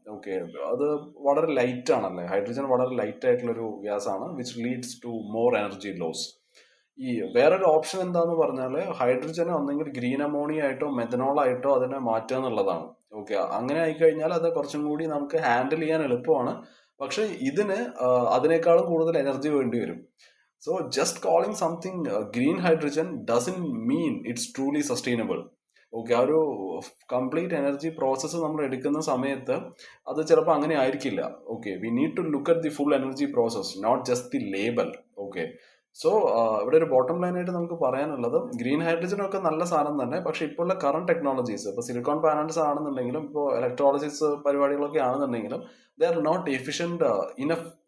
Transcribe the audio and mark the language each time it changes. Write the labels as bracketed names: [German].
[Malayalam] Okay, അത് വളരെ light ആണല്ലേ. ഹൈഡ്രജൻ വളരെ ലൈറ്റ് ആയിട്ടുള്ള ഒരു ഗ്യാസാണ് [English] Which leads to more energy loss. [Malayalam] ഈ വേറൊരു ഓപ്ഷൻ എന്താന്ന് പറഞ്ഞാൽ ഹൈഡ്രജനെ ഒന്നെങ്കിൽ ഗ്രീൻ അമോണിയ ആയിട്ടോ മെഥനോൾ ആയിട്ടോ അതിനെ മാറ്റുക എന്നുള്ളതാണ്. ഓക്കെ, അങ്ങനെ ആയിക്കഴിഞ്ഞാൽ അത് കുറച്ചും കൂടി നമുക്ക് ഹാൻഡിൽ ചെയ്യാൻ എളുപ്പമാണ്. പക്ഷെ ഇതിന് അതിനേക്കാളും കൂടുതൽ എനർജി വേണ്ടി വരും. [English] So just calling something green hydrogen doesn't mean it's truly sustainable. [Malayalam] Okay, ആ ഒരു കംപ്ലീറ്റ് എനർജി പ്രോസസ്സ് നമ്മൾ എടുക്കുന്ന സമയത്ത് അത് ചിലപ്പോൾ അങ്ങനെ ആയിരിക്കില്ല. [English] Okay, we need to look at the full energy process, not just the label. [Malayalam] Okay, so ഇവിടെ ഒരു ബോട്ടം ലൈൻ ആയിട്ട് നമുക്ക് പറയാനുള്ളത് ഗ്രീൻ ഹൈഡ്രജൻ ഒക്കെ നല്ല സാധനം തന്നെ. പക്ഷെ ഇപ്പോൾ ഉള്ള കറണ്ട് ടെക്നോളജീസ്, ഇപ്പോൾ സിലിക്കോൺ പാനൽസ് ആണെന്നുണ്ടെങ്കിലും ഇപ്പോൾ ഇലക്ട്രോളിസിസ് പരിപാടികളൊക്കെ ആണെന്നുണ്ടെങ്കിലും [English] They are not efficient enough.